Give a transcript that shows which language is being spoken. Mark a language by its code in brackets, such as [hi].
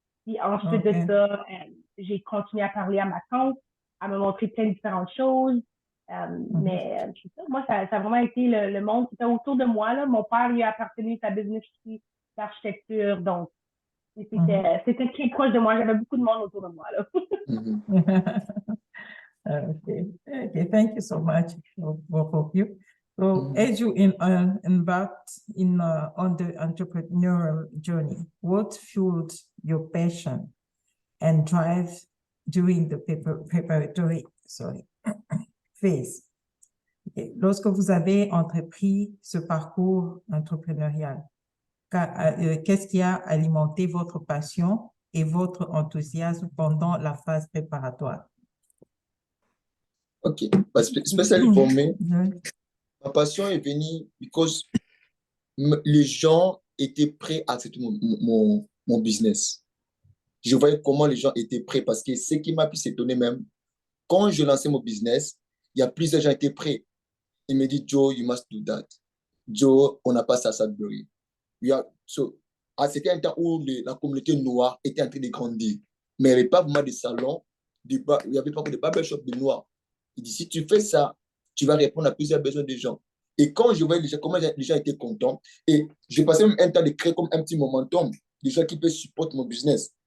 [fr] Puis ensuite de ça, j'ai continué à parler à ma tante, à me montrer plein de différentes choses. Mais c'est ça, moi, ça a vraiment été le monde qui était autour de moi. Là. Mon père lui a appartenu sa business aussi d'architecture. Donc, c'était très proche de moi. J'avais beaucoup de monde autour de moi. Là. [en] Okay. Okay. Thank you so much, both of you. So, as you embarked on the entrepreneurial journey, what fueled your passion and drive during the preparatory phase? Okay. [fr] Lorsque vous avez entrepris ce parcours entrepreneurial, qu'est-ce qui a alimenté votre passion et votre enthousiasme pendant la phase préparatoire? OK. Spécialement pour moi, ma passion est venue parce que les gens étaient prêts à accepter mon business. Je voyais comment les gens étaient prêts parce que ce qui m'a pu s'étonner même, quand je lançais mon business, il y a plusieurs gens qui étaient prêts. Ils me disent, [en] Joe, you must do that. [fr] Joe, on n'a pas ça à Sudbury. C'était un temps où la communauté noire était en train de grandir. Mais il n'y avait pas vraiment de salon, il n'y avait pas que de barbershop de noirs. Il dit, si tu fais ça, tu vas répondre à plusieurs besoins des gens. Et quand je voyais comment les gens étaient contents, et j'ai passé même un temps de créer comme un petit momentum, des gens qui peuvent supporter mon business.